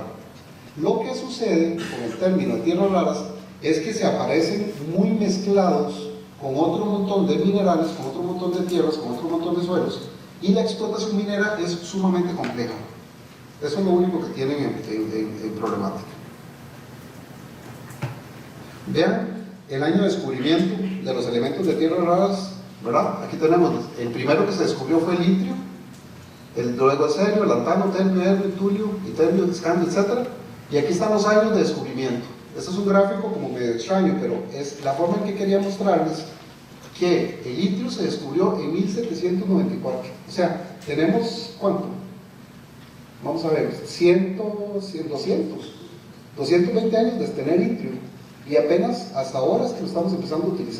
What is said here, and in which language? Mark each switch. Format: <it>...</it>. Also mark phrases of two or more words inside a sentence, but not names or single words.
<es>Lo que sucede con el término de tierras raras es que se aparecen muy mezclados con otro montón de minerales, con otro montón de tierras, con otro montón de suelos, y la explotación minera es sumamente compleja. Eso es lo único que tienen en problemática. Vean el año de descubrimiento de los elementos de tierras raras, ¿verdad? Aquí tenemos, el primero que se descubrió fue el litrio, luego el cerio, el lantano, termio, herbio, tulio, iterio, escandio, etc. Y aquí están los años de descubrimiento. Este es un gráfico como medio extraño, pero es la forma en que quería mostrarles que el litio se descubrió en 1794. O sea, tenemos, ¿cuánto? Vamos a ver, 220 años de tener litio, y apenas hasta ahora es que lo estamos empezando a utilizar.</es>